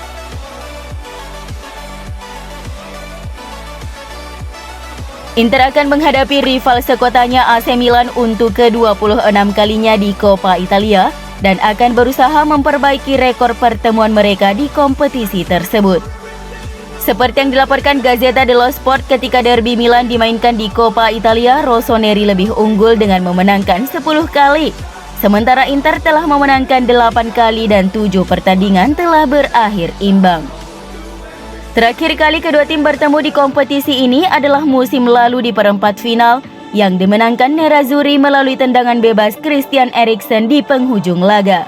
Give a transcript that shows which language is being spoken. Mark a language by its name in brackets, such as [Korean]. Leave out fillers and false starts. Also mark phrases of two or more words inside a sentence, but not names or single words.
[Indonesian] Inter akan menghadapi rival sekotanya AC Milan untuk ke-26 kalinya di Coppa Italia dan akan berusaha memperbaiki rekor pertemuan mereka di kompetisi tersebut. Seperti yang dilaporkan Gazzetta dello Sport, ketika derby Milan dimainkan di Coppa Italia, Rossoneri lebih unggul dengan memenangkan 10 kali. Sementara Inter telah memenangkan 8 kali dan 7 pertandingan telah berakhir imbang. Terakhir kali kedua tim bertemu di kompetisi ini adalah musim lalu di perempat final yang dimenangkan Nerazzurri melalui tendangan bebas Christian Eriksen di penghujung laga.